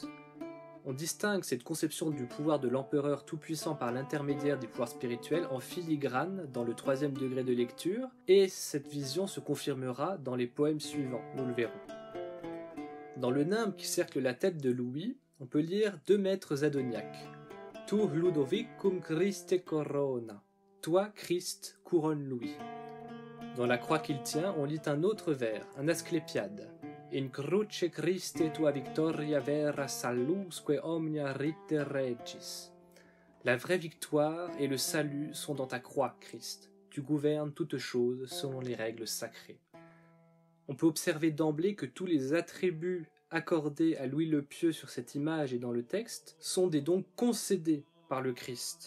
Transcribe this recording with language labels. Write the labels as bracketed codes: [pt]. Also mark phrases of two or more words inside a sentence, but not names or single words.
[fr] On distingue cette conception du pouvoir de l'empereur tout-puissant par l'intermédiaire des pouvoirs spirituels en filigrane dans le 3e degré de lecture, et cette vision se confirmera dans les poèmes suivants, nous le verrons. Dans le nimbe qui cercle la tête de Louis, on peut lire deux maîtres adoniaques. [la] Tu Ludovicum Christe corona. [fr] Toi, Christ, couronne Louis. Dans la croix qu'il tient, on lit un autre vers, un asclépiade. [la] In cruce Christe tua victoria vera salusque omnia rite regis. [fr] La vraie victoire et le salut sont dans ta croix, Christ. Tu gouvernes toutes choses selon les règles sacrées. On peut observer d'emblée que tous les attributs accordés à Louis le Pieux sur cette image et dans le texte sont des dons concédés par le Christ.